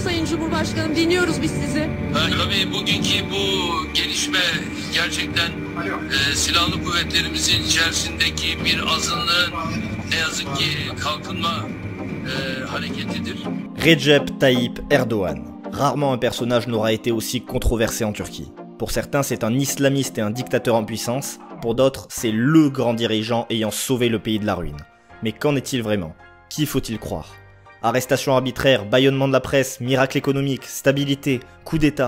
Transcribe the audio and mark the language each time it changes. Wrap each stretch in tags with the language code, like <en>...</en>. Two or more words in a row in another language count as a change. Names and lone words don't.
<tr>Cumhurbaşkanım, dinliyoruz biz sizi. Tabii bugünkü bu gelişme gerçekten silahlı kuvvetlerimizin içerisindeki bir azınlığın ne yazık ki kalkınma hareketidir. Recep Tayyip Erdogan.</tr> <fr>Rarement un personnage n'aura été aussi controversé en Turquie. Pour certains, c'est un islamiste et un dictateur en puissance. Pour d'autres, c'est le grand dirigeant ayant sauvé le pays de la ruine. Mais qu'en est-il vraiment? Qui faut-il croire? Arrestation arbitraire, bâillonnement de la presse, miracle économique, stabilité, coup d'État.</fr>